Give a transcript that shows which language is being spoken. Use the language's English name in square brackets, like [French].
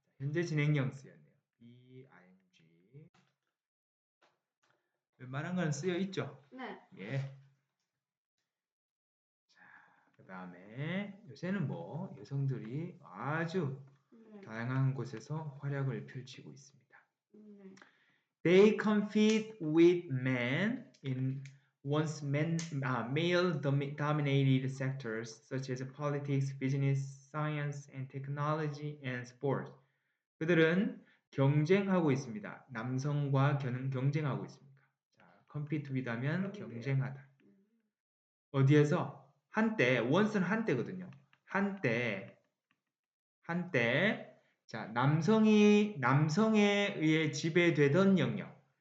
[Korean] 현재 진행형 쓰였네요. BING. 웬만한 건 쓰여 있죠? 네. 예. 자, 그 다음에 요새는 뭐 여성들이 아주 다양한 곳에서 활약을 펼치고 있습니다. [English] They compete with men in once male-dominated sectors such as politics, business, science, and technology, and sport. [Korean] 그들은 경쟁하고 있습니다. 남성과 경쟁하고 있습니다. 자, [English] compete with [Korean] 하면 경쟁하다. 어디에서? 한때, once는 한때거든요. 한때, 자, 남성에 의해 지배되던 영역.